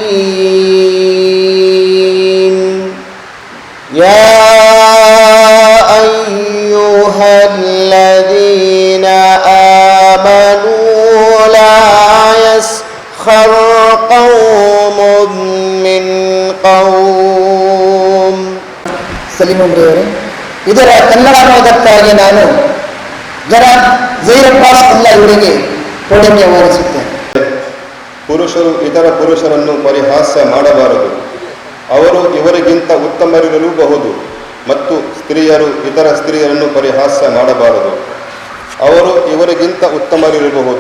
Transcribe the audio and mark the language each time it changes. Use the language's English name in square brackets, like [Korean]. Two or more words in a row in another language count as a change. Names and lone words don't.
[Arabic] یا ایہا الذین آمنوا لا یسخر قوم من قوم۔ [Kannada] ಸಲೀಂ ಅವರೇ, ಇದರ ಕನ್ನಡ ಅನುವಾದಕ್ಕಾಗಿ ನಾನು ಜನಾಬ್ ಝಹೀರ್ ಅಬ್ಬಾಸ್ ಅಲ್ಲ ಇವರಿಗೆ ಕೋಡನ್ಯ ಹೊರಿಸುತ್ತೇನೆ। ಪುರುಷರು ಇತರ ಪುರುಷರನ್ನು ಪರಿಹಾಸ್ಯ ಮಾಡಬಾರದು, ಅವರು ಇವರಿಗಿಂತ ಉತ್ತಮರಿರಲೂಬಹುದು, ಮತ್ತು ಸ್ತ್ರೀಯರು ಇತರ ಸ್ತ್ರೀಯರನ್ನು ಪರಿಹಾಸ್ಯ ಮಾಡಬಾರದು, ಅವರು ಇವರಿಗಿಂತ ಉತ್ತಮರಿರಬಹುದು.